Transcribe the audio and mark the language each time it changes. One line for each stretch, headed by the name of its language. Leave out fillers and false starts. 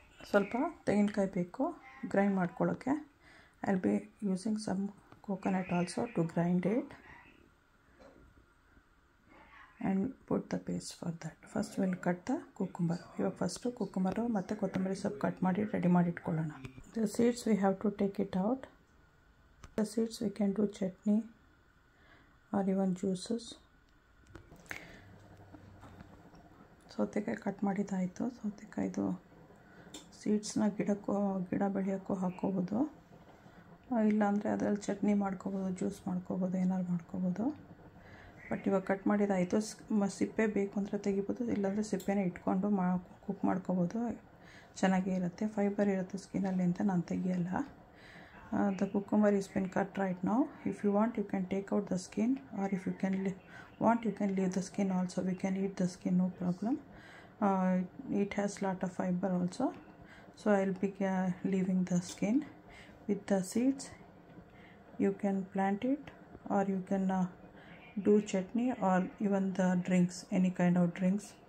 Kannada: ಸ್ವಲ್ಪ ತೆಂಗಿನಕಾಯಿ ಬೇಕು ಗ್ರೈಂಡ್ ಮಾಡ್ಕೊಳ್ಳೋಕ್ಕೆ.
English: I'll be using some coconut also to grind it and put the paste for that. First we'll cut the cucumber.
Kannada: ಇವಾಗ first cucumber ಮತ್ತು ಕೊತ್ತಂಬರಿ ಸೊಪ್ಪು ಕಟ್ ಮಾಡಿ ರೆಡಿ ಮಾಡಿ ಇಟ್ಕೊಳ್ಳೋಣ.
English: The seeds we have to take it out. The seeds we can do chutney or even juices.
Kannada: ಸೌತೆಕಾಯಿ cut ಮಾಡಿದ್ದಾಯಿತು. ಸೌತೆಕಾಯ್ದು ಸೀಡ್ಸ್ನ ಗಿಡ ಬೆಳೆಯೋಕ್ಕೂ ಹಾಕ್ಕೋಬೋದು, ಇಲ್ಲಾಂದರೆ ಅದರಲ್ಲಿ ಚಟ್ನಿ ಮಾಡ್ಕೋಬೋದು, ಜ್ಯೂಸ್ ಮಾಡ್ಕೋಬೋದು, ಏನಾದ್ರು ಮಾಡ್ಕೋಬೋದು. ಬಟ್ ಇವಾಗ ಕಟ್ ಮಾಡಿದ್ದಾಯಿತು. ಸಿಪ್ಪೆ ಬೇಕು ಅಂದರೆ ತೆಗಿಬೋದು, ಇಲ್ಲಾಂದರೆ ಸಿಪ್ಪೆನೇ ಇಟ್ಕೊಂಡು ಕುಕ್ ಮಾಡ್ಕೋಬೋದು, ಚೆನ್ನಾಗೇ ಇರುತ್ತೆ. ಫೈಬರ್ ಇರುತ್ತೆ ಸ್ಕಿನ್ನಲ್ಲಿ ಅಂತ ನಾನು ತೆಗಿಯಲ್ಲ.
English: The cucumber is been cut right now. If you want, you can take out the skin, or if you can you can leave the skin also. We can eat the skin, no problem. It has lot of fiber also, so I'll be leaving the skin. With the seeds, you can plant it, or you can do chutney, or even the drinks, any kind of drinks.